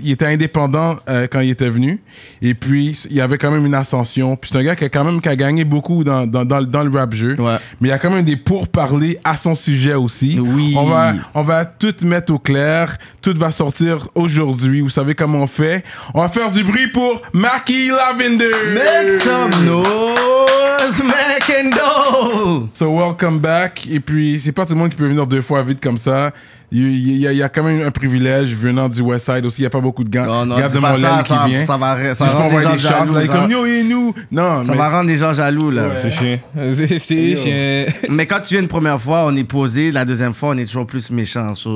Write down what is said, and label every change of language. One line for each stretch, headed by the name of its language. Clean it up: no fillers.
French: Il était indépendant quand il était venu. Et puis, il y avait quand même une ascension. Puis c'est un gars qui a gagné beaucoup dans le rap jeu. Ouais. Mais il y a quand même des pourparlers à son sujet aussi. Oui. On va tout mettre au clair. Tout va sortir aujourd'hui. Vous savez comment on fait. On va faire du bruit pour Mackie Lavender.
English: Make some noise, make and do. So welcome back.
French: Et puis, c'est pas tout le monde qui peut venir 2 fois vite comme ça. Il y a quand même un privilège venant du Westside aussi. Il n'y a pas beaucoup de gars. Non, gars de Montréal qui vient. Ça va rendre les gens jaloux. Là, comme yo et nous. Non, ça va rendre les gens jaloux, là. Ouais. C'est chiant. C'est chiant. Mais quand tu viens une première fois, on est posé. La deuxième fois, on est toujours plus méchant.